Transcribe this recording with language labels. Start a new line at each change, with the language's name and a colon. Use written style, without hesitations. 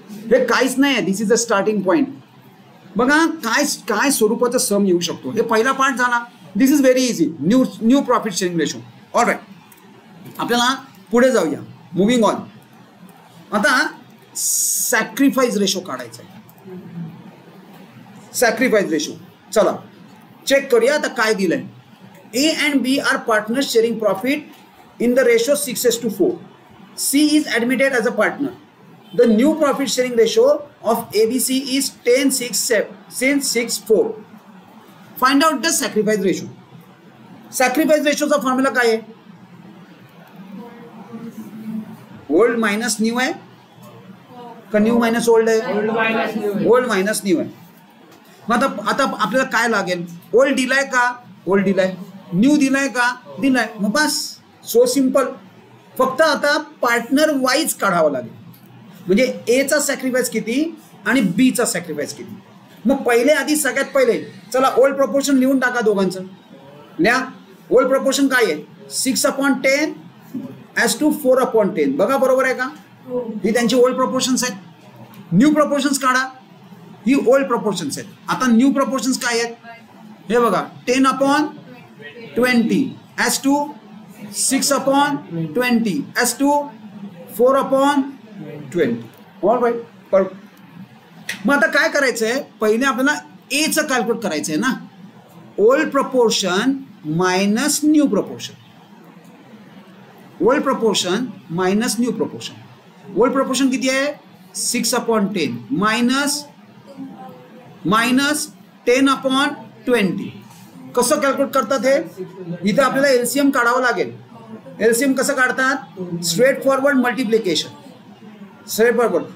Marathi: हे काहीच नाही आहे,
English: This is a starting point.
Marathi: बघा काय स्वरूपाचा सम येऊ शकतो. हे पहिला पार्ट झाला.
English: This is very easy. New profit sharing ratio. Alright,
Marathi: आपल्याला पुढे जाऊया.
English: Moving on.
Marathi: आता सॅक्रिफाईस रेशो काढायचा आहे. सॅक्रिफाईस रेशो चला चेक करूया. आता काय दिलंय,
English: A and B are partners sharing profit in the ratio 6:4. C is admitted as a partner. The new profit sharing ratio of ABC is 10:6:4. Find out the sacrifice ratio.
Marathi: Sacrifice ratio चा formula काय आहे, old minus new आहे का new minus old आहे, old minus new आहे. मग आता आपल्याला काय लागेल, ओल्ड दिलाय का, ओल्ड दिलाय, न्यू दिलाय का, दिलाय. मग बस,
English: So simple.
Marathi: फक्त आता पार्टनर वाईज काढावं लागेल. म्हणजे ए चा सॅक्रिफाईस किती आणि बी चा सॅक्रिफाईस किती. मग पहिले आधी सगळ्यात पहिले चला ओल्ड प्रपोर्शन लिहून टाका दोघांचं. लिहा. ओल्ड प्रपोर्शन काय आहे, 6/10 as to 4/10. बघा बरोबर आहे का, ही त्यांची ओल्ड प्रपोर्शन्स आहेत. न्यू प्रपोर्शन्स काढा, ही ओल्ड प्रपोर्शन्स आहेत. आता न्यू प्रपोर्शन्स काय आहेत, हे बघा, 10/20 as to 6/20 as to 4/20.
English: All right, perfect.
Marathi: मग आता काय करायचंय, पहिले आपल्याला ए चं कॅल्क्युलेट करायचं आहे ना.
English: Old proportion minus new proportion. Old proportion minus new proportion.
Marathi: Old proportion किती आहे, 6/10 मायनस 10/20. कसं कॅल्क्युलेट करतात हे, इथं आपल्याला एलसीएम काढावं लागेल.
English: LCM
Marathi: कसं काढतात,
English: Straightforward multiplication, straightforward.